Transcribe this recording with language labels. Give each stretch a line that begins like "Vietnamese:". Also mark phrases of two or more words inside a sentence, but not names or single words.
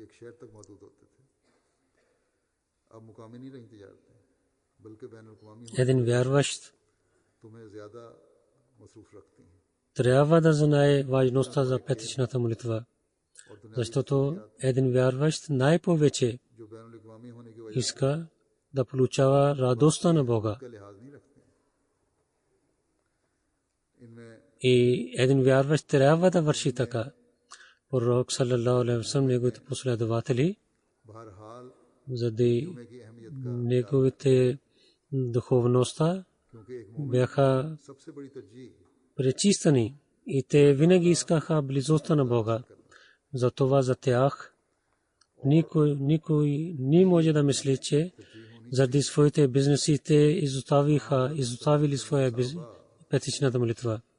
Bulgarian: Един вярващ трябва да знае важността за петичната молитва, защото един вярващ най-повече иска да получава радостта на Бога. И един вярващ трябва да върши така. Пророк
Arabic: صلى الله عليه وسلم,
Bulgarian: неговите последователи, заради неговите духовността бяха пречистени и те винаги искаха близостта на Бога. Затова за тях никой не може да мисли, че заради своите бизнеси те изоставили своя петичната молитва.